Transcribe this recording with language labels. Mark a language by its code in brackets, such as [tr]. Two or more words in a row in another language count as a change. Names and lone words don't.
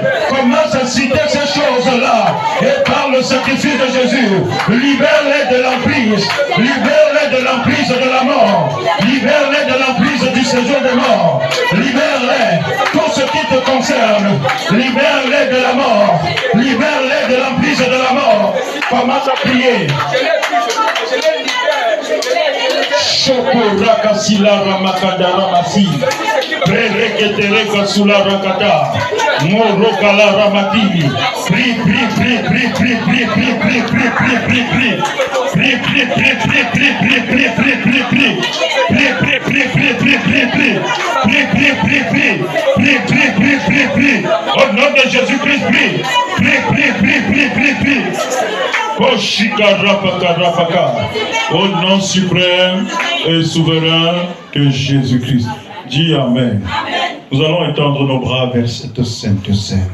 [fr] Commence à citer ces choses-là et par le sacrifice de Jésus, libère-les de l'emprise, libère-les de l'emprise de la mort, libère-les de l'emprise du séjour des morts, libère-les, tout ce qui te concerne, libère-les de la mort, libère-les de l'emprise de la mort. Commence à prier. Chokoraka sila ramakada ramasi, prereketere kasula rakada, morokala ramatini. Prie, prie, prie, prie, prie, prie, prie, prie, prie, prie, prie, prie. Prie, prie, prie, prie, prie, prie, prie, prie, prie, prie. Prie, prie, prie, prie, prie, prie, prie. Prie, prie, prie, prie. Prie, prie, prie, prie, prie. Au nom de Jésus-Christ, prie. Prie, prie, prie, prie, prie, prie. Au nom suprême et souverain de Jésus-Christ. Dis Amen. Nous allons étendre nos bras vers cette sainte scène.